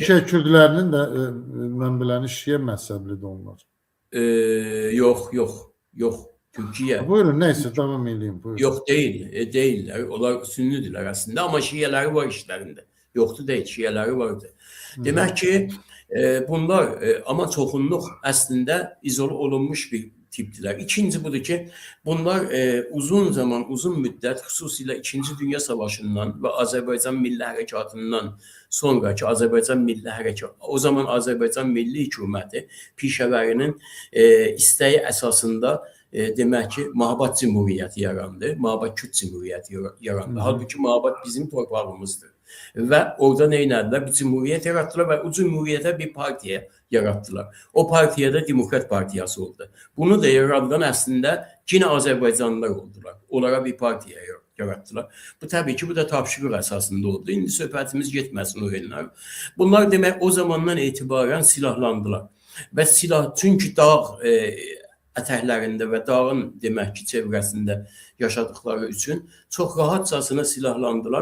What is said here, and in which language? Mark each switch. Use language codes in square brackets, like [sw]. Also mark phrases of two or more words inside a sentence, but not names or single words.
[az] Türkiye Kürdlərinin də mən biləni Şia mezheblidir onlar. [tr] yok. Türkiye Buyurun, neyse devam edeyim. Buyurun. yok değil, değiller. Onlar Sünnidiler aslında ama Şiaları var işlerinde. Yoktu değil, Şiaları vardı. [az] Demek ki bunlar ama çoxunluq əslində izole olunmuş bir tipdiler. İkinci budur ki, bunlar uzun müddət, xüsusilə İkinci Dünya Savaşından ve Azərbaycan Milli Hərəkatından sonraki Azərbaycan Milli Hərəkatı, o zaman Azərbaycan Milli Hökuməti pişəvərinin istəyi əsasında demək ki, Mahabat Cumhuriyyəti yarandı. Mahabat Kürt Cumhuriyyəti yarandı. Halbuki Mahabat bizim torpağımızdır. [tr] Ve orada ne inandılar? Bir cumhuriyet yarattılar ve o cumhuriyete bir partiye yarattılar. O partiye de Demokrat Partiyası oldu. Bunu da yaradan aslında yine Azerbaycanlılar oldular. Onlara bir partiye yarattılar. [az] Bu tabii ki bu da tapşırıq əsasında oldu. İndi söhbətimiz getməsin o yerlər. Bunlar demək o zamandan itibaren silahlandılar. Ve çünkü dağ ətəklərində və dağın demək ki, çevrəsində yaşadıkları üçün çox rahatçasına silahlandılar.